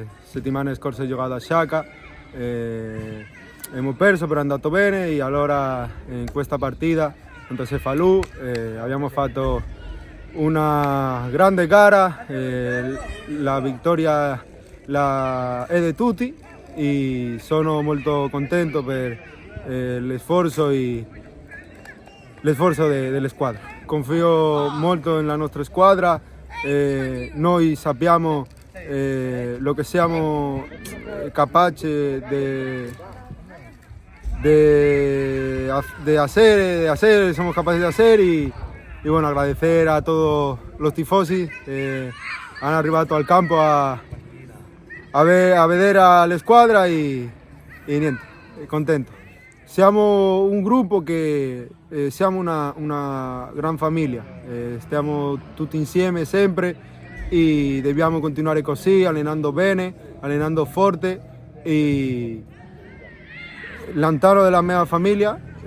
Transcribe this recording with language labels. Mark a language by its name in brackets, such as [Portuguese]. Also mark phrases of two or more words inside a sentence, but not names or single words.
[Italian] Settimane scorse ho giocato a Sciacca, abbiamo perso però è andato bene, e allora in questa partita contro Cefalù abbiamo fatto una grande gara, la vittoria è di tutti e sono molto contento per l'esforzo delle squadre. Confio molto nella nostra squadra, noi sappiamo lo che siamo capaci [Spanish] de hacer, somos capaces de hacer y bueno, agradecer a todos los tifosi que han arrivato al campo [Italian] a vedere la squadra e niente, contento. Siamo un gruppo che siamo una gran famiglia, stiamo tutti insieme sempre e dobbiamo continuare così, allenando bene, allenando forte e lontano dalla mia famiglia.